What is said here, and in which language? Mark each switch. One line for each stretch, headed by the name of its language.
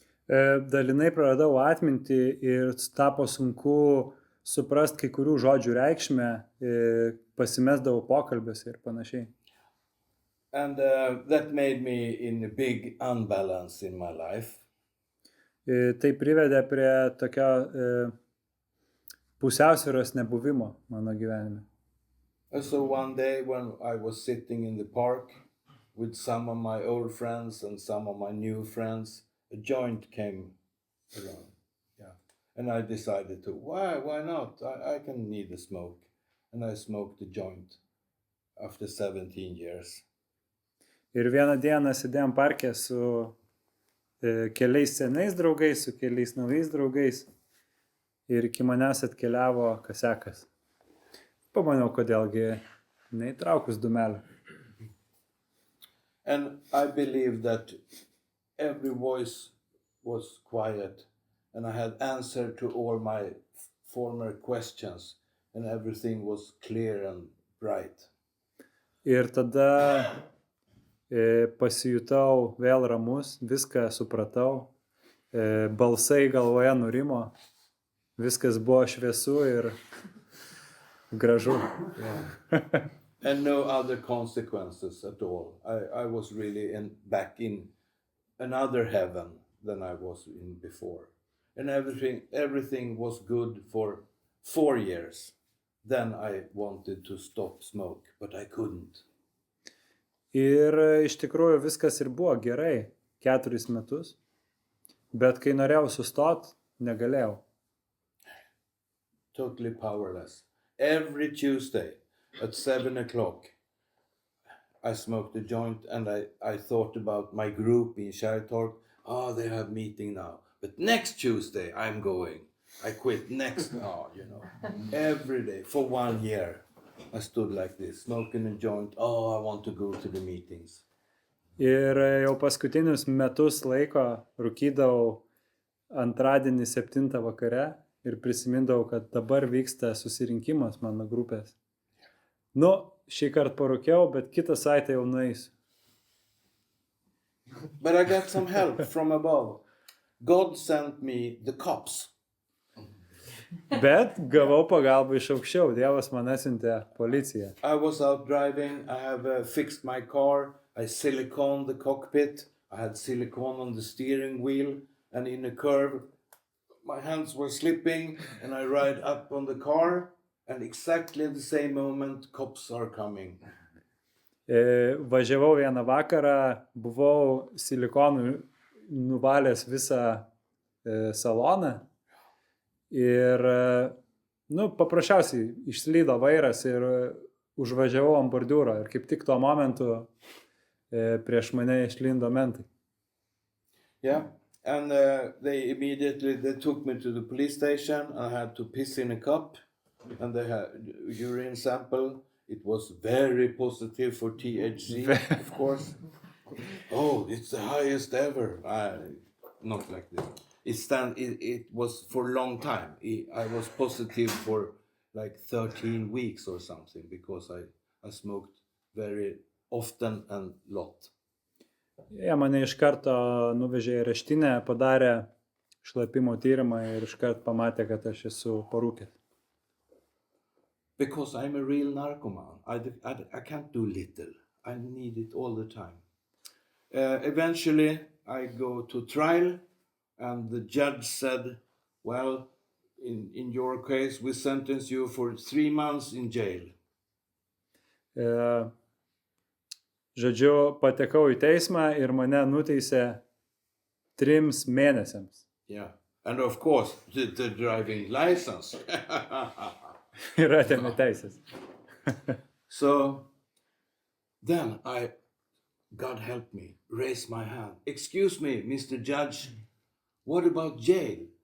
Lithuanian: Dalinai praradau atmintį ir tapo sunku suprast kai kurių žodžių reikšmę, pasimesdavau pokalbiuose ir panašiai.
English: And that made me in a big unbalance in my life.
Lithuanian: Tai privedė prie tokio pusiausvyros nebuvimo mano gyvenime.
English: And so one day when I was sitting in the park with some of my old friends and some of my new friends, a joint came around. Yeah. And I decided to, why not? I can need a smoke. And I smoked a joint after 17 years.
Lithuanian: Ir vieną dieną sėdėjom parke su keliais senais draugais, su keliais naujais draugais. Ir iki manęs atkeliavo kasekas. Pamaniau, kodėlgi neįtraukus dūmelio.
English: And I believe that every voice was quiet and I had answered to all my former questions and everything was clear and bright.
Lithuanian: Ir tada pasijutau vėl ramus, viską supratau, balsai galvoje nurimo, viskas buvo šviesu ir gražu.
English: Yeah. And no other consequences at all. I was really back in another heaven than I was in before. And everything was good for 4 years. Then I wanted to stop smoke, but I couldn't.
Lithuanian: Ir iš tikrųjų viskas ir buvo gerai 4 metus, bet kai norėjau sustot, negalėjau.
English: Totally powerless. Every Tuesday at 7 o'clock, I smoked a joint and I thought about my group in Kärrtorp. They have meeting now. But next Tuesday, I'm going. I quit next. Every day for 1 year. I stood like this, smoking a joint. I want to go to the meetings.
Lithuanian: Ir jau paskutinius metus laiko rūkydavau antradienį 7 vakare ir prisimindavau, kad dabar vyksta susirinkimas mano grupės. Nu, šį kartą parūkiau, bet kitą savaitę jau nueisiu.
English: But I got some help from above. God sent me the cops.
Lithuanian: Bet gavau pagalbą iš aukščiau, Dievas man atsiuntė policiją.
English: I was out driving, I have fixed my car, I siliconed the cockpit, I had silicone on the steering wheel, and in a curve, my hands were slipping, and I ride up on the car, and exactly at the same moment, cops are coming.
Lithuanian: Važiavau vieną vakarą, buvau silikonu nuvalęs visą saloną ir, nu, paprasčiausiai išslydo vairas ir užvažiavau ant bordiūro ir kaip tik tuo momentu prieš mane išlindo mentai.
English: Yeah, and they took me to the police station. I had to piss in a cup, and they had urine sample. It was very positive for THC, of course. Oh, it's the highest ever. Not like this. It was for a long time. I was positive for like 13 weeks or something because I smoked very often and lot.
Lithuanian: Jie mane iš karto nuvežė į areštinę, padarė šlapimo tyrimą ir iš karto pamatė, kad aš esu parūkęs.
English: Because I'm a real narcoman. I can't do little. I need it all the time. Eventually, I go to trial, and the judge said, well, in your case, we sentence you for 3 months in jail.
Lithuanian: Žodžiu, patekau į teismą ir mane nuteisė 3 mėnesiams.
English: Yeah, and of course, the driving license.
Lithuanian: Ir atėmė teisės.
English: So then God help me, raise my hand. Excuse me, Mr. Judge, what about jail?